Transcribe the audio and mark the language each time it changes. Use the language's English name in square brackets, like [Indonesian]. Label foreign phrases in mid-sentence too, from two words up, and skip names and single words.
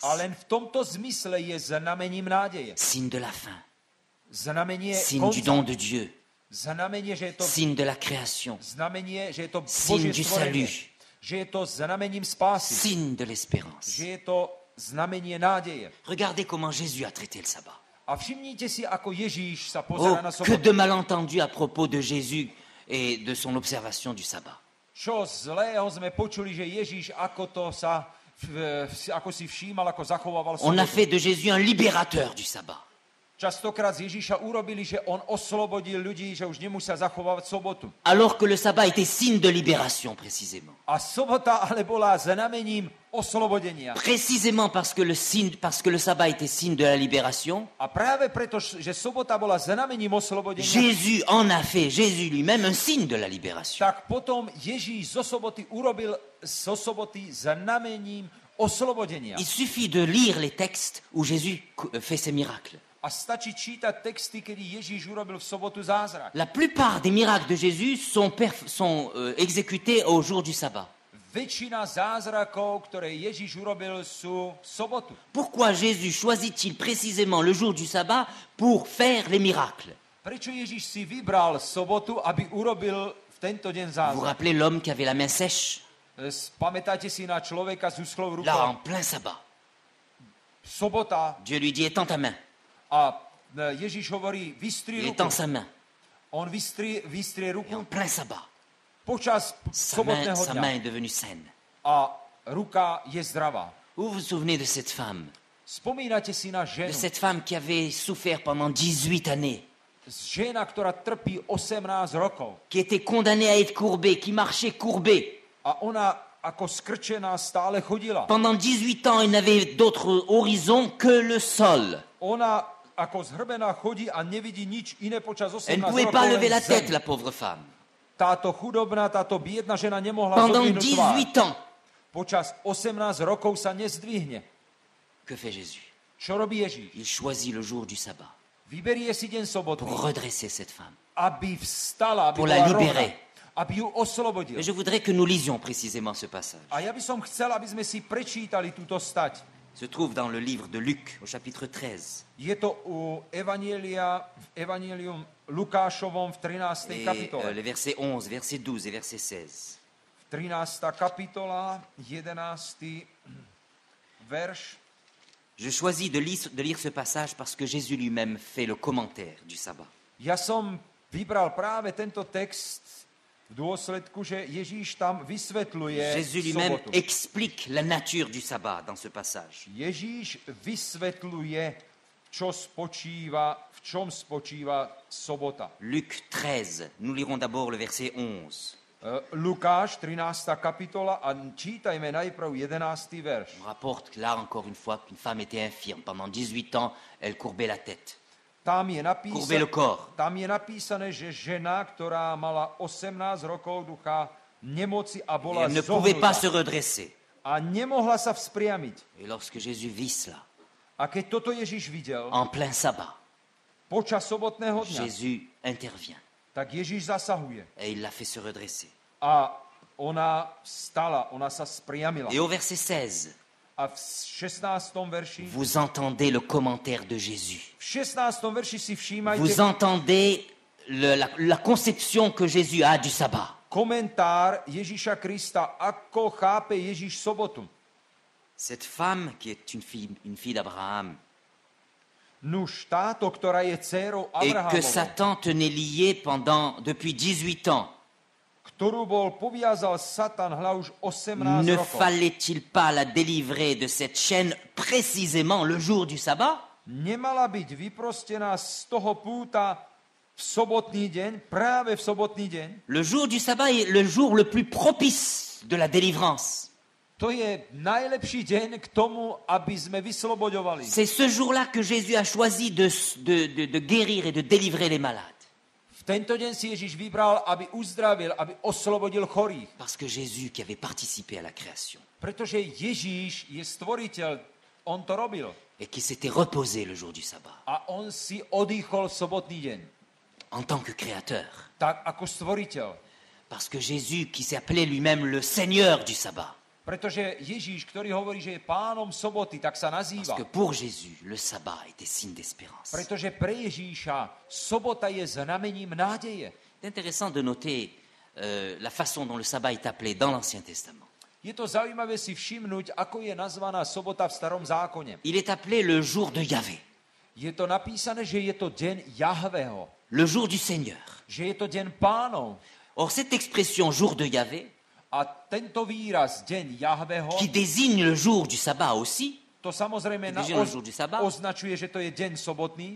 [Slovak] A len v tomto zmysle je znamením nádeje. [French] signe de la fin, [Slovak] Znamenie [French] signe du [Slovak] konca. [French] don de Dieu, [Slovak] Znamenie, že je to [French] signe de la création, [Slovak] znamenie, že je to [French] signe [Slovak] Božie [French] du [Slovak] stvorenie. [French] salut, [Slovak] Že je to znamením spásy. [French] signe de l'espérance. [Slovak] Že je to znamenie nádeje. [French] Regardez comment Jésus a traité le sabbat. [Slovak] A všimnite si, ako Ježíš sa Oh, pozerá na [French] que [Slovak] sobotu. [French] de malentendus à propos de Jésus et de son observation du sabbat. [Slovak] Čo zlého sme počuli, že Ježíš ako si všímal, ako zachovával [French] On a [Slovak] sobotu. [French] fait de Jésus un libérateur du sabbat. [Slovak] Častokrát z Ježíša urobili, že on oslobodil ľudí, že už nemusia zachovávať sobotu. [French] Alors que le sabbat était signe de libération, précisément. [Slovak] A sobota ale bola znamením oslobodenia. [French] Précisément parce que le sabbat était signe de la libération, [Slovak] A práve preto, že sobota bola znamením oslobodenia, [French] Jésus lui-même, un signe de la libération. [Slovak] tak potom Ježíš zo soboty urobil zo soboty znamením oslobodenia. [French] Il suffit de lire les textes où Jésus fait ses miracles. [Slovak] A stačí čítať texty, kedy Ježíš urobil v sobotu zázrak. [French] La plupart des miracles de Jésus sont exécutés au jour du sabbat. [Slovak] Väčšina zázrakov, ktoré Ježíš urobil, sú v sobotu. [French] Pourquoi Jésus choisit-il précisément le jour du sabbat pour faire les miracles? [Slovak] Prečo Ježíš si vybral sobotu, aby urobil v tento deň [French] Vous [Slovak] zázrak? [French] rappelez l'homme qui avait la main sèche? [Slovak] Pamätáte si na človeka s uschlou [French] Là, en [Slovak] rukou? [French] plein sabbat. [Slovak] Sobota [French] Dieu lui dit, étends ta main. [Slovak] a Ježíš hovorí, vystri [French] Il [Slovak] ruku. [French] étend sa main. [Slovak] On vystrie [French] Et [Slovak] ruku [French] en plein sabbat, [Slovak] počas sobotného [French] sa main [Slovak] dňa [French] est devenue saine. [Slovak] a ruka je zdravá. [French] Vous vous souvenez de cette femme? [Slovak] Spomínate si na [French] De [Slovak] ženu, [French] cette femme qui avait souffert pendant 18 années, [Slovak] žena, ktorá trpí 18 rokov [French] qui était condamnée à être courbée, qui marchait courbée. [Slovak] a ona ako skrčená stále chodila. [French] Pendant 18 ans, elle n'avait d'autre horizon que le sol. [Slovak] Ona ako zhrbená chodí a nevidí nič iné počas 18 [French] Elle ne pouvait [Slovak] rokov. [French] pas [Slovak] len [French] lever la [Slovak] zem. [French] tête, la pauvre femme. [Slovak] Táto chudobná, táto biedna žena nemohla [French] Pendant [Slovak] zodvihnúť tvár. [French] 18 ans, [Slovak] Počas 18 rokov sa nezdvihne. [French] que fait Jésus? [Slovak] Čo robí Ježíš? [French] Il choisit le jour du sabbat [Slovak] Vyberie si deň sobotný, [French] pour redresser cette femme. [Slovak] aby vstala, aby [French] Pour la [Slovak] bola [French] libérer. [Slovak] rovná, aby ju oslobodil. [French] Et je voudrais que nous lisions précisément ce passage. [Slovak] A ja by som chcel, aby sme si prečítali túto stať. [French] Se trouve dans le livre de Luc, au chapitre 13. [Slovak] Je to v Evangelium Lukášovom v 13. [French] Et [Slovak] kapitole. [French] les versets 11, verset 12 et verset 16. [Slovak] 13. kapitola, 11. verš. [French] Je choisis de lire ce passage parce que Jésus lui-même fait le commentaire du sabbat. [Slovak] Ja som vybral práve tento text v dôsledku, že Ježíš tam vysvetľuje [French] Jésus lui-même [Slovak] sobotu. [French] explique la nature du sabbat dans ce passage. [Slovak] Ježíš vysvetľuje, v čom spočíva sobota. [French] Luc 13, nous lirons d'abord le verset 11. [Slovak] Lukáš, 13. kapitola a čítajme najprv 11. verš. [French] On rapporte là encore une fois qu'une femme était infirme. Pendant 18 ans, elle courbait la tête, [Slovak] Tam je, [French] courbait le corps. [Slovak] tam je napísané, že žena, ktorá mala 18 rokov ducha nemoci a [French] Et [Slovak] bola [French] elle ne pouvait pas se [Slovak] zohnutá [French] redresser. [Slovak] a nemohla sa vzpriamiť. [French] Et lorsque Jésus vit cela, [Slovak] A keď toto Ježíš videl [French] en plein sabbat, [Slovak] počas sobotného dňa, [French] Jésus intervient [Slovak] tak Ježíš zasahuje. [French] et il la fait se redresser. [Slovak] A ona vstala, ona sa spriamila. [French] Et au verset 16, [Slovak] A v 16. verši, [French] vous entendez le commentaire de Jésus. [Slovak] v 16. verši si všímajte [French] Vous entendez la conception que Jésus a du sabbat. [Slovak] komentár Ježíša Krista, ako chápe Ježíš sobotu. [French] Cette femme qui est une fille d'Abraham [Slovak] Nuž táto, ktorá je dcérou [French] et que [Slovak] Abrahamovou, [French] Satan tenait liée depuis 18 ans, [Slovak] ktorú bol poviazal Satan hľa už 18 [French] ne [Slovak] rokov. [French] fallait-il pas la délivrer de cette chaîne précisément le jour du sabbat? [Slovak] Nemala byť vyprostená z toho púta v sobotný deň, práve v sobotný deň. [French] Le jour du sabbat est le jour le plus propice de la délivrance. [Slovak] To je najlepší deň k tomu, aby sme vysloboďovali. [French] C'est ce jour-là que Jésus a choisi de guérir et de délivrer les malades. [Slovak] V tento deň si Ježiš vybral, aby uzdravil, aby oslobodil chorých. [French] Parce que Jésus, qui avait participé à la création [Slovak] Pretože Ježíš je stvoriteľ, on to robil. [French] et qui s'était reposé le jour du sabbat [Slovak] A on si odýchol v sobotný deň. [French] en tant que créateur. [Slovak] Tak ako stvoriteľ. [French] Parce que Jésus, qui s'appelait lui-même le Seigneur du sabbat, [Slovak] Pretože Ježíš, ktorý hovorí, že je pánom soboty, tak sa [French] parce [Slovak] nazýva. [French] que pour Jésus, le sabbat était signe d'espérance. [Slovak] Pretože pre Ježíša sobota je znamením nádeje. [French] C'est intéressant de noter la façon dont le sabbat est appelé dans l'Ancien Testament. [Slovak] Je to zaujímavé si všimnúť, ako je nazvaná sobota v starom zákone. [French] Il est appelé le jour de Yahvé, [Slovak] Je to napísané, že je to deň Jahveho, [French] le jour du Seigneur. [Slovak] že je to deň pánov. [French] Or, cette expression jour de Yahvé, [Slovak] A tento výraz, deň Jahveho, [French] qui désigne le jour du sabbat aussi, [Slovak] to samozrejme [French] Déjà le jour du sabbat. [Slovak] označuje, že to je deň sobotný.